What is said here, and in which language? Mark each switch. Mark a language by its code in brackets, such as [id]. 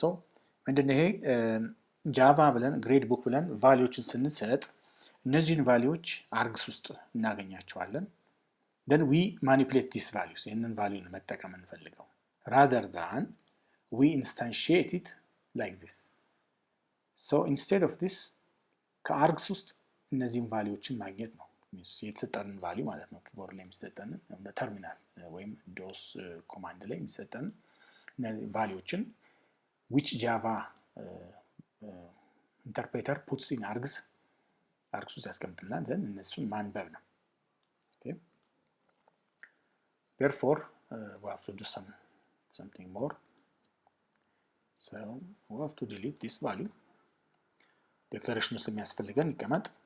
[am] So ምንድነው ይሄ ጃቫ ብለን gradebook ብለን ቫልዩዎችን ስንሰጥ እነዚህን ቫልዩዎች አርግስ ውስጥ እናገኛቸዋለን. [en] then we manipulate these values [am] ይሄንን ቫልዩ ነው መጠቀም እንፈልገው [en] rather than we instantiate it like this. [am] So instead of this ከአርግስ ውስጥ እነዚህን ቫልዩዎችን ማግኘት ነው የተሰጠንን ቫልዩ ማለት ነው ኪቦርድ ላይ የሚሰጠንን ተርሚናል ወይም ዶስ ኮማንድ ላይ የሚሰጠንን ቫልዩዎችን [en] which java interpreter puts in args [am] ውስጥ ያስቀምጥልናል then እነሱን ማንበብ ነው. [en] Okay, therefore we have to do something more. So we have to delete this value. [am] Declaration ውስጥ የሚያስፈልገን ይቀመጥ.